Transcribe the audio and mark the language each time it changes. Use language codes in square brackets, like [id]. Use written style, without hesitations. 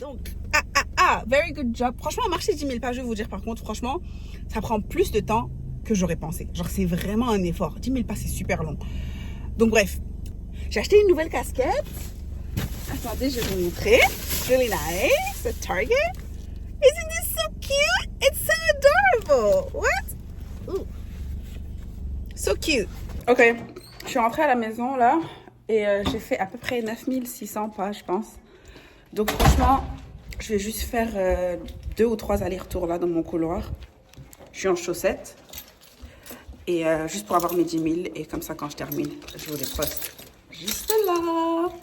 [fr] Donc, [en] very good job. [fr] Franchement, marcher 10 000 pas, je vais vous dire par contre, franchement, ça prend plus de temps que j'aurais pensé. Genre, c'est vraiment un effort. 10 000 pas, c'est super long. Donc, bref, j'ai acheté une nouvelle casquette. Attendez, je vais vous montrer. [en] Really nice. At Target. Isn't this so cute? It's so adorable. What? Ooh. So cute. [fr] Ok, je suis rentrée à la maison là et j'ai fait à peu près 9600 pas, je pense. Donc franchement, je vais juste faire 2 ou 3 allers-retours là dans mon couloir. Je suis en chaussettes et juste pour avoir mes 10 000 et comme ça quand je termine, je vous les poste juste là.